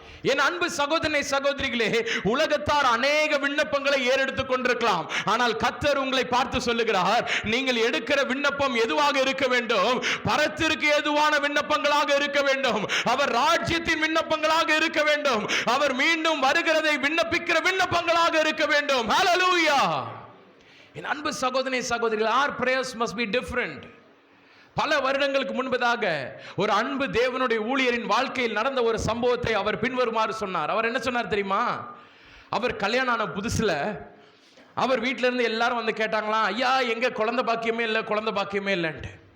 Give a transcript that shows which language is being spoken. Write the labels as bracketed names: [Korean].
[Tamil] என் அன்பு சகோதரனே, சகோதரிகளே, உலகத்தார் அநேக விண்ணப்பங்களை ஏறெடுத்துக் கொண்டிருக்கலாம். ஆனால் கர்த்தர் உங்களை பார்த்து சொல்லுகிறார், நீங்கள் எடுக்கிற விண்ணப்பம் எதுவாக இருக்க வேண்டும்? பரத்திற்கு எதுவான விண்ணப்பங்களாக இருக்க வேண்டும். அவர் ராஜ்யத்தின் விண்ணப்பங்களாக இருக்க வேண்டும். அவர் மீண்டும் வருகிறதை விண்ணப்பிக்கிற விண்ணப்பங்களாக இருக்க வேண்டும். ஹல்லேலூயா. என் அன்பு சகோதரனே, சகோதரிகளே, [English] our prayers must be different. [Tamil] பல வருடங்களுக்கு முன்பதாக ஒரு அன்பு தேவனுடைய ஊழியரின் வாழ்க்கையில் நடந்த ஒரு சம்பவத்தை அவர் பின்வருமாறு சொன்னார். அவர் என்ன சொன்னார் தெரியுமா? அவர் கல்யாணம் ஆன புதுசுல அவர் வீட்டில இருந்து எல்லாரும் வந்து கேட்டாங்களாம், ஐயா எங்க குழந்தை பாக்கியமே இல்லை, குழந்தை பாக்கியமே இல்லைன்ட்டு.